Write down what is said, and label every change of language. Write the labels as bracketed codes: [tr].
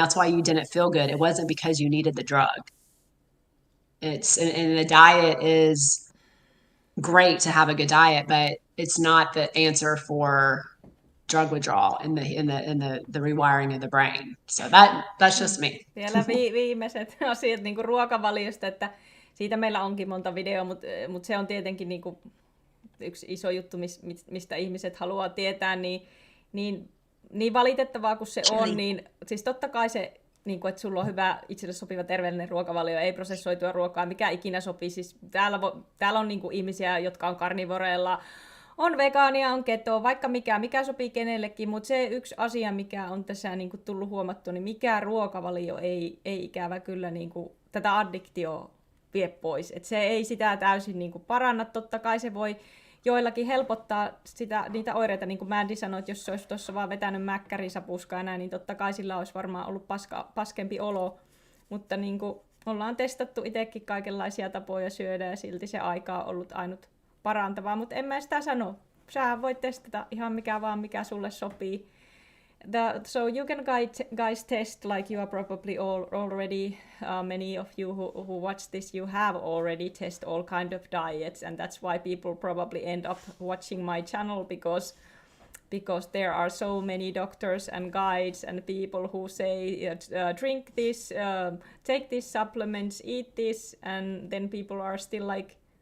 [en] That's why you didn't feel good. It wasn't because you needed the drug. And the diet is great to have a good diet, but it's not the answer for drug withdrawal and the rewiring of the brain. So that's just me. [fi] Vielä viimeiset asiat niin kuin ruokavaliosta, että siitä meillä onkin monta videoa, mutta se on tietenkin niin kuin yksi iso juttu, mistä ihmiset haluaa tietää, niin valitettavaa kuin se on, niin siis totta kai se, niin kuin, että sulla on hyvä, itselle sopiva terveellinen ruokavalio, ei prosessoitua ruokaa, mikä ikinä sopii. Siis täällä on niin kuin ihmisiä, jotka on karnivoreilla, on vegaania, on keto, vaikka mikä sopii kenellekin, mutta se yksi asia, mikä on tässä niin kuin tullut huomattua, niin mikä ruokavalio ei ikävä kyllä niin kuin, tätä addiktioa vie pois. Et se ei sitä täysin niin kuin paranna, totta kai se voi joillakin helpottaa niitä oireita, niin kuin Mandy sanoi, että jos se olisi tuossa vaan vetänyt mäkkärisapuskaa näin, niin totta kai sillä olisi varmaan ollut paskempi olo, mutta niin kuin ollaan testattu itsekin kaikenlaisia tapoja syödä ja silti se aika on ollut ainut parantavaa, mutta en mä sitä sano. Sä voit testata ihan mikä sulle sopii. [en] So you can guys test, like you are probably already, many of you who watch this, you have already tested all kind of diets, and that's why people probably end up watching my channel, because there are so many doctors and guides and people who say drink this, take these supplements, eat this, and then people are still like,